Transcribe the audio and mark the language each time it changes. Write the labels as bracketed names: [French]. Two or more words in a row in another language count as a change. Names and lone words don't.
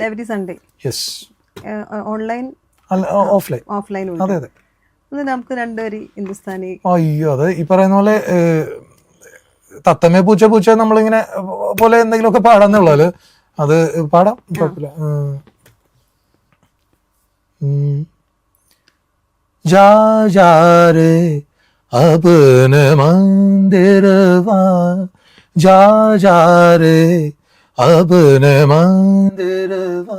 [English] every Sunday. [Malayalam] യെസ്. ഓൺലൈൻ ഓഫ്ലൈൻ. അതെ അതെ. നമുക്ക് രണ്ടുപേരും ഹിന്ദുസ്ഥാനി. അയ്യോ, അത് ഈ പറയുന്ന പോലെ തത്തമ്മേ പൂച്ച പൂച്ച നമ്മളിങ്ങനെ പോലെ എന്തെങ്കിലുമൊക്കെ പാടാന്നുള്ളത് അത് പാടാം, കുഴപ്പമില്ല. [Hindi] जा जा रे अपने मंदिरवा, जा जा रे अपने मंदिरवा,